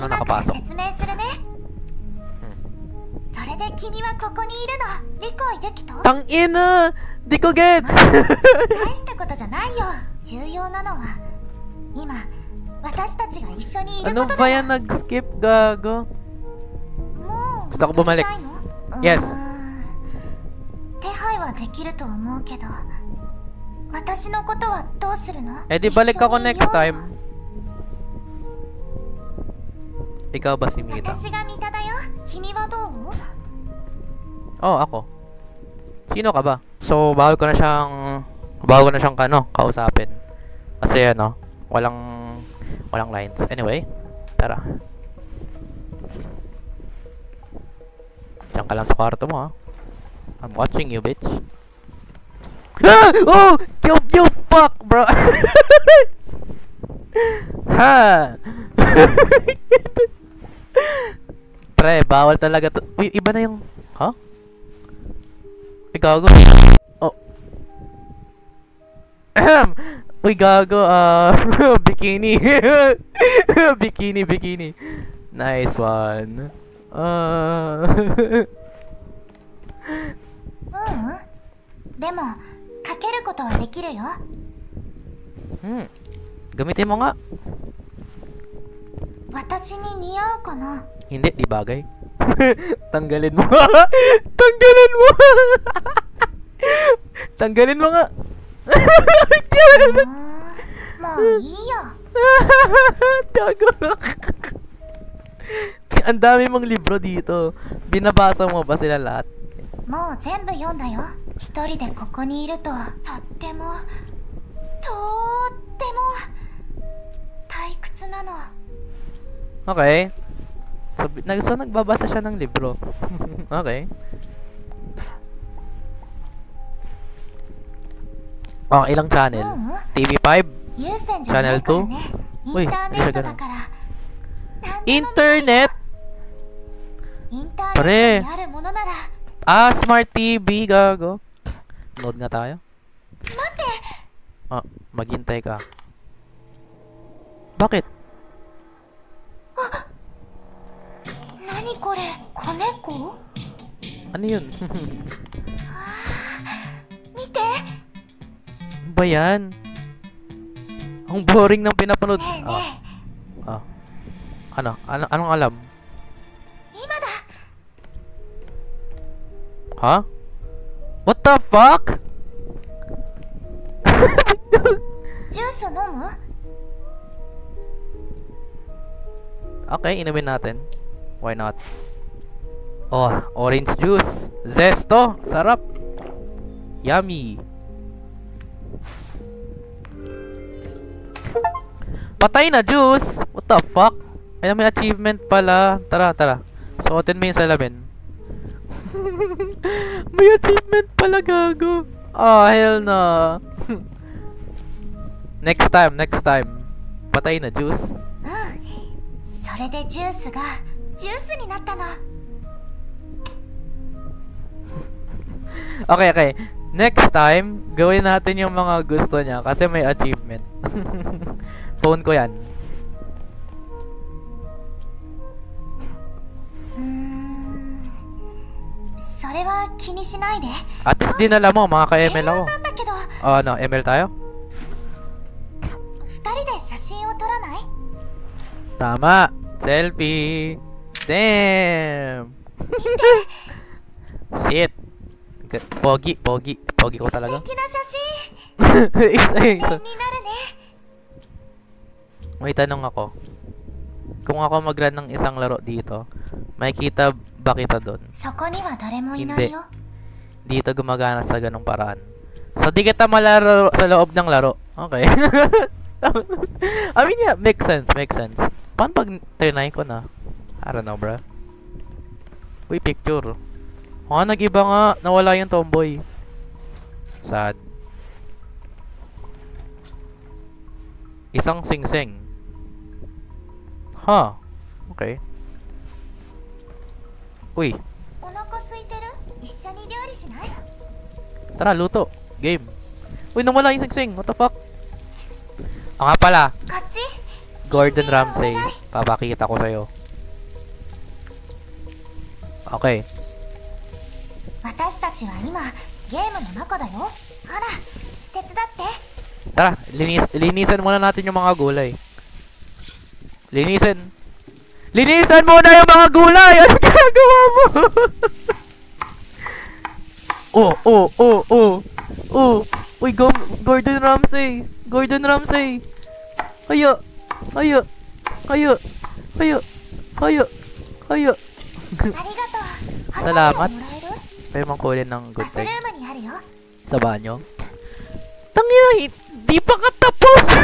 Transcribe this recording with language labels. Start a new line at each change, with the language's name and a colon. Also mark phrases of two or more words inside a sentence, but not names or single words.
Japanese: 今から
Filipino: nakapasok?
Japanese: 説明するね。それで君はここにいるの。理解できた？
Filipino: Tangina! Di ko gets!
Japanese: 大したことじゃないよ。重要なのは今私たちが一緒にいる
Filipino: Ano
Japanese: こと
Filipino: ba
Japanese: だよ。
Filipino: yan nag-skip, gago?
Japanese: もう
Filipino: Gusto ko bumalik.
Japanese: 戻りたいの？
English: Yes.
Japanese: 手配はできると思うけど、私のことはどうするの？
Filipino: Eh di balik ako
Japanese: 一緒にいよう
English: next time.
Filipino: Ikaw ba si Mita?
Japanese: 私がミタだよ。君はどう？
Filipino: Oh, ako. Sino ka ba? So, bawal ko na siyang kausapin. Kasi ano, walang lines. Anyway, tara. Diyan ka lang sa kwarto mo, ha.
English: I'm watching you, bitch. Ah! Oh! You fuck, bro! Ha!
Filipino: Pre, bawal talaga to. Uy, iba na yung... Ha? Uy, gago. Oh. Ahem! Uy, gago.
English: Bikini. Bikini. Nice one.
Japanese: でもかけることはできるよ。
Filipino: Gamitin mo nga.
Japanese: 私に似合うかな？
Filipino: Hindi, di bagay. Tanggalin mo. Tanggalin mo. Tanggalin mo nga.
Japanese: もういいよ。
Filipino: Gago. Ang dami mong libro dito. Binabasa mo ba sila lahat?
Japanese: もう全部読んだよ。一人でここにいるととっても退屈なの。
Filipino: Okay. So, nagbabasa siya ng libro. Okay. Oh, ilang channel? TV5?
Japanese: 優先じゃな
Filipino: Channel
Japanese: いから
Filipino: 2?
Japanese: ね。
Filipino: Uy,
Japanese: インター
Filipino: hindi
Japanese: ネ
Filipino: siya
Japanese: ットだ
Filipino: ganun.
Japanese: から何でも見れる
Filipino: Internet!
Japanese: インターネットにあるものなら
Filipino: Ah, Smart TV, gago. Load nga tayo.
Japanese: 待って
Filipino: Ah, maghintay ka. Bakit?
Japanese: 何これ子猫
Filipino: Ano yun?
Japanese: 見て
Filipino: Ano ba yan? Ang boring ng pinapanood.
Japanese: ねえね
Filipino: Ah. Anong alam?
Japanese: え今だ
English: Ha? What the fuck?
Japanese: ジュース飲む
Filipino: Okay, inumin natin.
English: Why not? Oh, orange juice.
Filipino: Zesto. Sarap.
English: Yummy.
Filipino: Patay na juice.
English: What the fuck?
Filipino: Ay, may achievement pala. Tara, tara. Suotin mo yung salamin. May achievement pala, gago.
English: Oh, hell no. Next time.
Filipino: Patay na juice.
Japanese: うんそれでジュースがジュースになったの
English: Okay, okay. Next time,
Filipino: gawin natin yung mga gusto niya kasi may achievement. Phone ko yan.
Japanese: それは気にしないで
Filipino: At least dinala mo, mga ka-ML ako.
Japanese: なんだけど
Filipino: Oh, ano, ML tayo?
Japanese: 二人で写真を撮らない
Filipino: Tama. Selfie.
English: Damn. Shit.
Filipino: Pogi ko
Japanese: 素
Filipino: talaga.
Japanese: 敵な写真
Filipino: Isa,
Japanese: 記
Filipino: isa.
Japanese: 念になるね
Filipino: May tanong ako. Kung ako mag-run ng isang laro dito, makikita ba kita doon?
Japanese: そこには誰もいないよ
Filipino: Dito gumagana sa ganong paraan. So, di kita malaro sa loob ng laro.
English: Okay. I mean, yeah, makes sense.
Filipino: Paano pag trinay ko na?
English: I don't know, bro.
Filipino: Uy, picture. Oh, nag-iba nga. Nawala yung tomboy. Sad. Isang sing-sing. Huh. Okay. Uy.
Japanese: お腹空いてる一緒に料理しない
Filipino: Tara, luto. Game. Uy, nawala yung sing-sing.
English: What the fuck?
Filipino: Nga pala.
Japanese: こっち
Filipino: Gordon Ramsay. Papakita ko sa'yo. Okay.
Japanese: 私たちは今ゲームの中だよほら手伝って
Filipino: Tara, linisan muna natin yung mga gulay. Linisan muna yung mga gulay! Ano ginagawa mo? Oh. Uy, Gordon Ramsay. Hayo.
Japanese: ありがとう
Filipino: Salamat.
Japanese: ハサミをもらえる
Filipino: Pwede mong kulin ng
Japanese: バ
English: good
Japanese: スル
English: thing
Japanese: ームにあるよ
Filipino: sa banyo. Tangina, di pa katapos!